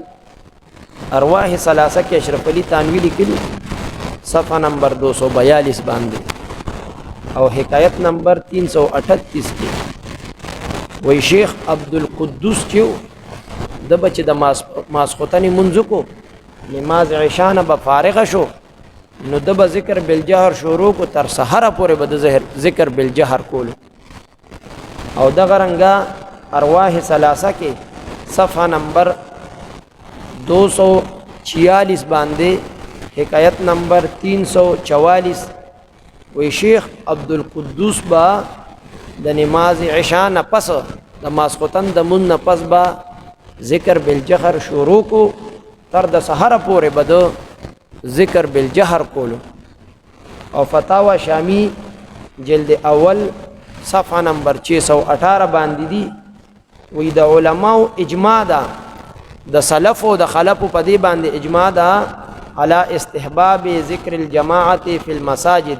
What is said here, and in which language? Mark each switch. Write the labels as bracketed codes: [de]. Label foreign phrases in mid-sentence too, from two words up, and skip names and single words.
[ps] ارواح ثلاثه کې اشرف علی تانوی لیکلي صفحه نمبر 242 باندې او حکایت نمبر 338 کې وای شیخ عبدالقدوس چې د بچ د ماسختنی منځ کو نماز عشاء نه به فارغ شو نو د ذکر بالجهر شروع کو تر سحر پورې به ذکر بالجهر کول. او د غرنګا ارواح ثلاثه کې صفحه نمبر 246 باندې حکایت نمبر 344 وی شیخ عبدالقدوس با د نماز عشاء نه پس د ماسختن د مون نه پس با ذکر بالجهر شروع کو تر د سحر پورې به ذکر بالجهر کولو. او فتاوا شامی جلد اول صفحه نمبر 618 باندې دی وی د علماء اجماع ده د سلف او د خلف په دې باندې اجماع ده [ar] علی استحباب ذکر الجماعت فی المساجد.